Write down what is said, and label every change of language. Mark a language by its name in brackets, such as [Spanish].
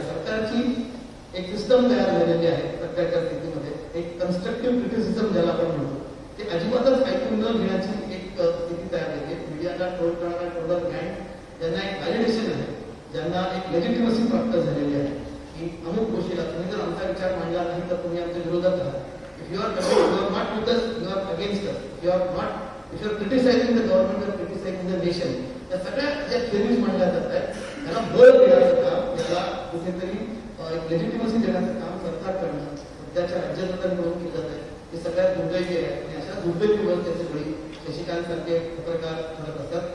[Marathi] सरकारची एक सिस्टम तयार झालेली आहे सध्याच्या स्थितीमध्ये, एक कन्स्ट्रक्टिव्ह क्रिटिसिझम ज्याला आपण म्हणतो ते अजिबातच ऐकून न घेण्याची एक स्थिती तयार झाली. मीडियाला ट्रोल करणारा ट्रोलर गँग ज्यांना एक व्हॅलिडेशन आहे, ज्यांना एक लेजिटिमसी प्राप्त झालेली आहे की अमुक गोष्टीला तुम्ही जर आमचा विचार मांडला नाही तर तुम्ही आमच्या विरोधात आहात. [English] If you are not with us, you are against us. If you are criticising the government, you are criticising the nation. [Marathi] या सगळ्या ज्या थेरीज मांडल्या जात आहेत त्याला बळ देण्याचं काम, त्याला कुठेतरी एक लेजिटिमसी देण्याचं काम सरकार करणं सध्याच्या राज्यकर्त्यांकडून केलं जात आहे. हे सगळ्यात दुर्दैवी आहे आणि अशा दुर्दैवीवर त्याचे बळी शशिकांत सारखे पत्रकार ठरत असतात.